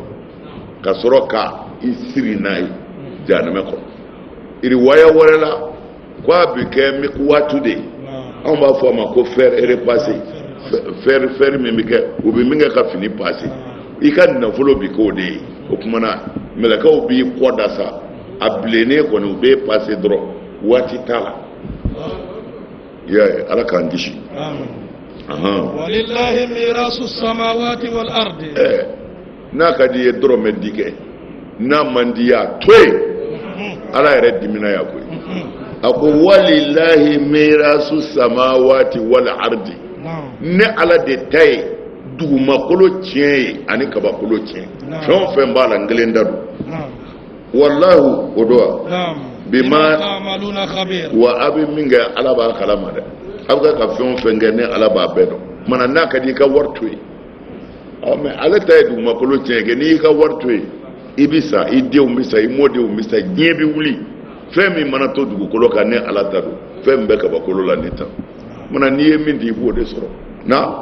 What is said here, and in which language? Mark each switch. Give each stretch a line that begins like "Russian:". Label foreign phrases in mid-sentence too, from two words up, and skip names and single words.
Bambara: ka sɔrɔ ka i siri n'a ye jahanama kɔnɔ riwaya wɛrɛ la k'a bɛ kɛ mikuwatu de anw b'a fɔ a ma ko
French: fer repassé
Bambara: fer min bɛ kɛ u bɛ min kɛ ka fini passé i ka nafolo bɛ k'o de ye o kumana mɛlɛkɛw b'i kɔ da sa a bilennen kɔni u bɛ passé dɔrɔn waati t'a la i y'a ye ala k'an kisi.
Arabic: ولله ميراث السماوات والأرض.
Bambara: n'a ka di ye dɔrɔmɛ di kɛ n'a man di y'a to yen ala yɛrɛ dimina y'a koyi a ko
Arabic: ولله ميراث السماوات والأرض
Bambara: ne ala de ta ye dugumakolo tiɲɛ ye ani kabakolo tiɲɛ fɛn o fɛn b'a la n kelen da don wallahu o don
Arabic: وبما تعملون خبير
Bambara: wa a bɛ min kɛ ala b'a kalama dɛ a bɛ ka fɛn o fɛn kɛ ne ala b'a bɛɛ dɔn mana n'a ka di i ka wari to yen mɛ ale ta ye dugumakolo tiɲɛ kɛ n'i y'i ka wari to yen i bɛ sa i denw bɛ sa i mɔdenw bɛ sa diɲɛ bɛ wuli fɛn min mana to dugukolo kan ne ala ta don fɛn min bɛ kabakolo la ne ta mana n'i ye min di i b'o de sɔrɔ na